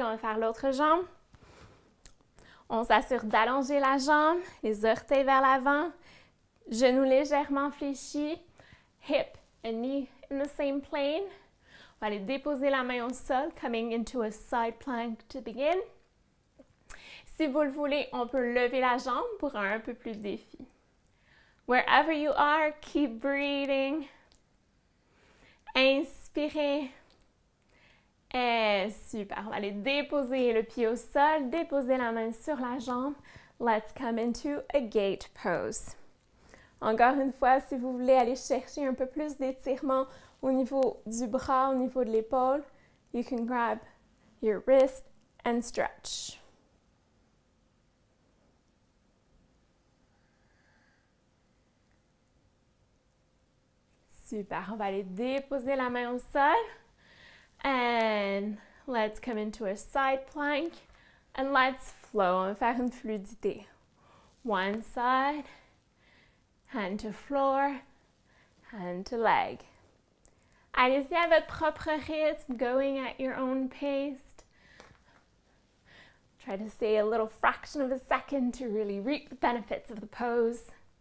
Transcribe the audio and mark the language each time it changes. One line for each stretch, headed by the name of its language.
French: On va faire l'autre jambe. On s'assure d'allonger la jambe, les orteils vers l'avant, genoux légèrement fléchis,
English: hip and knee in the same plane.
French: On va aller déposer la main au sol,
English: coming into a side plank to begin.
French: Si vous le voulez, on peut lever la jambe pour un peu plus de défi.
English: Wherever you are, keep breathing.
French: Inspirez. Et super. On va aller déposer le pied au sol, déposer la main sur la jambe.
English: Let's come into a gate pose.
French: Encore une fois, si vous voulez aller chercher un peu plus d'étirement au niveau du bras, au niveau de l'épaule,
English: you can grab your wrist and stretch.
French: Super, on va aller déposer la main au sol.
English: And let's come into a side plank. And let's flow.
French: On va faire une fluidité.
English: One side, hand to floor, hand to leg.
French: Allez-y à votre propre rythme,
English: going at your own pace. Try to stay a little fraction of a second to really reap the benefits of the pose.